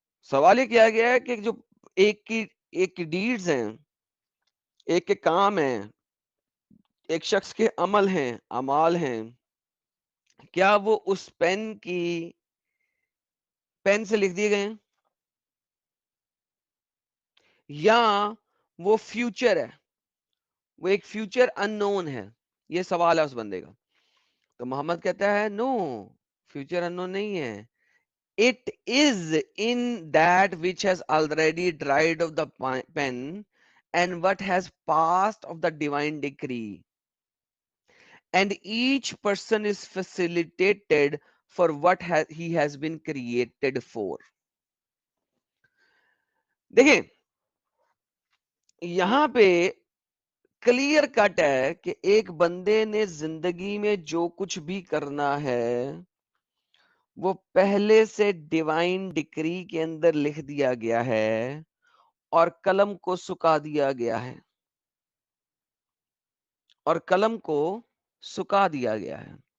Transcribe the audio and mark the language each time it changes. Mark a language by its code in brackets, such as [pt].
[ur] سوال یہ کیا گیا ہے کہ جو ایک کی ڈیڈز ہیں، ایک کے کام ہیں، ایک شخص کے عمل ہیں، اعمال ہیں، کیا وہ اس پین سے لکھ دیے گئے ہیں یا وہ فیوچر ہے، وہ ایک فیوچر ان نون ہے؟ یہ سوال ہے اس بندے کا. تو محمد کہتا ہے نو، فیوچر ان نون نہیں ہے. [en] It is in that which has already dried of the pen and what has passed of the divine decree. And each person is facilitated for what he has been created for. [ur] دیکھیں یہاں پہ clear cut ہے کہ ایک بندے نے زندگی میں جو کچھ بھی کرنا ہے وہ پہلے سے ڈیوائن ڈکری کے اندر لکھ دیا گیا ہے اور قلم کو سکھا دیا گیا ہے، اور قلم کو سکھا دیا گیا ہے.